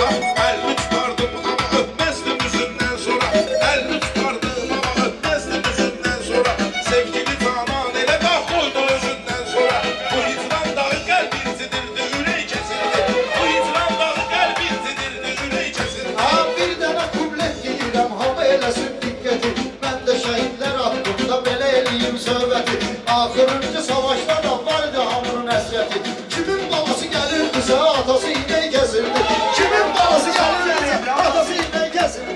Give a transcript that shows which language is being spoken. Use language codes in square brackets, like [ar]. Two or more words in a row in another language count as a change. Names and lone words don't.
[tr] Elini tutardım ama öpmezdim yüzünden sonra. Elini tutardım ama öpmezdim yüzünden sonra. Sevgili canan ele dağ koydu özünden sonra. Bu hicran dağı kalbin sidirdi, yüreği kesildi. Bu hicran dağı kalbin sidirdi, yüreği kesildi. [az] Ha bir dənə kublet deyirəm, hamı eləsin diqqəti. Mən də şəhidlər haqqında belə eləyim söhbəti. Axırıncı savaşda da vardı hamının əsrəti. Kimin balası gəlirdisə, atası ilə kəsildi. Kimin balası gəlirdi, atası ilə kəsildi.